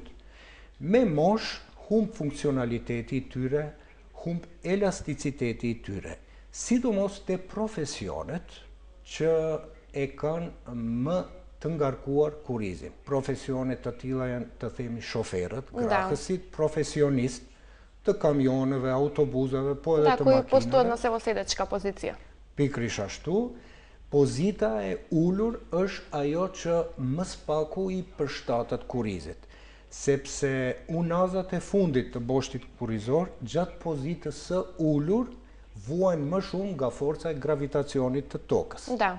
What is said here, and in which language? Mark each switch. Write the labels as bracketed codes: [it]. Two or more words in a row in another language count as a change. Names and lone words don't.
[sq] Me moshë humb funksionaliteti i tyre, humb elasticiteti i tyre, sidomos te profesionet që e kanë më të ngarkuar kurizin. Profesionet të tilla janë, të themi, shoferët, grahësit, profesionist të kamioneve, autobuseve, po edhe të makinave. [mk] Кои постојат на себоседечка позиција. [sq] Pikrish ashtu, pozita e ulur është ajo që më spaku i përshtatet kurizit, sepse unazat e fundit të boshtit kurizor gjatë pozitës së ulur vuajnë më shumë nga forca e gravitacionit të tokës.